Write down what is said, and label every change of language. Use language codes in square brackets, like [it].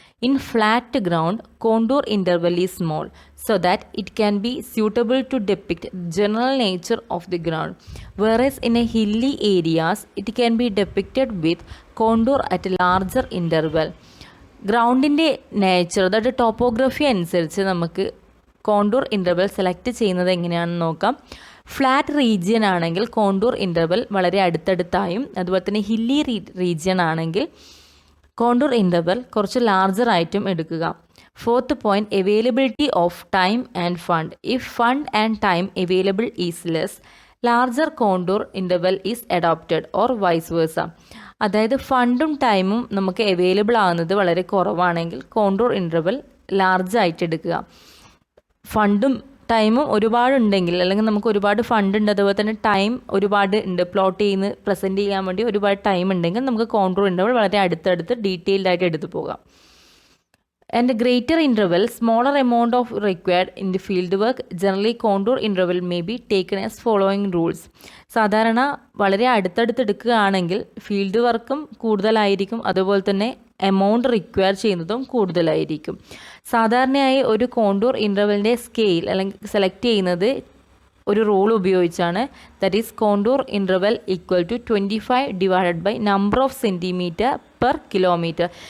[en] In flat ground, contour interval is small so that it can be suitable to depict general nature of the ground. Whereas in a hilly areas, it can be depicted with contour at a larger interval. [ml] ഗ്രൗണ്ടിൻ്റെ nature, അതായത് topography അനുസരിച്ച് നമുക്ക് contour interval select ചെയ്യുന്നത് എങ്ങനെയാണെന്ന് നോക്കാം. Flat region ആണെങ്കിൽ contour interval വളരെ അടുത്തടുത്തായും, അതുപോലെ തന്നെ ഹില്ലി റീജിയൻ ആണെങ്കിൽ കോണ്ടൂർ ഇൻ്റർവൽ കുറച്ച് ലാർജർ ആയിട്ടും എടുക്കുക. [en] Fourth point, availability of time and fund. If fund and time available is less, larger contour interval is adopted or vice versa. [ml] അതായത് ഫണ്ടും ടൈമും നമുക്ക് അവൈലബിൾ ആകുന്നത് വളരെ കുറവാണെങ്കിൽ കോണ്ടൂർ ഇൻ്റർവൽ ലാർജ് ആയിട്ട് എടുക്കുക. ഫണ്ടും ടൈമും ഒരുപാടുണ്ടെങ്കിൽ, അല്ലെങ്കിൽ നമുക്ക് ഒരുപാട് ഫണ്ട് ഉണ്ട്, അതുപോലെ തന്നെ ടൈം ഒരുപാട് ഉണ്ട്, പ്ലോട്ട് ചെയ്യുന്ന പ്രസൻറ്റ് ചെയ്യാൻ വേണ്ടി ഒരുപാട് ടൈം ഉണ്ടെങ്കിൽ നമുക്ക് കോണ്ടൂർ ഇൻ്റർവൽ വളരെ അടുത്തടുത്ത് ഡീറ്റെയിൽഡ് ആയിട്ട് എടുത്തു പോകാം. [en] And greater interval, smaller amount of required in the field work, generally contour interval may be taken as following rules. [ml] സാധാരണ വളരെ അടുത്തടുത്ത് എടുക്കുകയാണെങ്കിൽ ഫീൽഡ് വർക്കും കൂടുതലായിരിക്കും, അതുപോലെ തന്നെ എമൗണ്ട് റിക്വയർ ചെയ്യുന്നതും കൂടുതലായിരിക്കും. സാധാരണയായി ഒരു കോണ്ടൂർ ഇൻ്റർവലിൻ്റെ സ്കെയിൽ അല്ലെങ്കിൽ സെലക്ട് ചെയ്യുന്നത് ഒരു റൂൾ ഉപയോഗിച്ചാണ്. [en] That is contour interval equal to 25 divided by number of centimetre per kilometre.